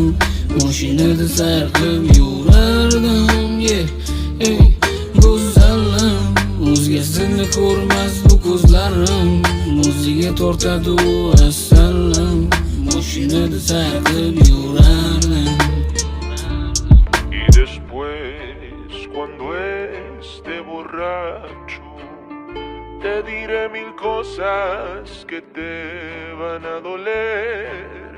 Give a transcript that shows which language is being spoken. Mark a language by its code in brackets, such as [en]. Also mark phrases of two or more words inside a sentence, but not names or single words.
[uz] Mashinada sayr qilib yurardim, go'zalım, o'zgasini ko'rmas bu ko'zlarim, o'ziga tortadi u asalim. Mashinada sayr qilib yurardim. [es] Después, cuando esté borracho, te diré mil cosas que te van a doler.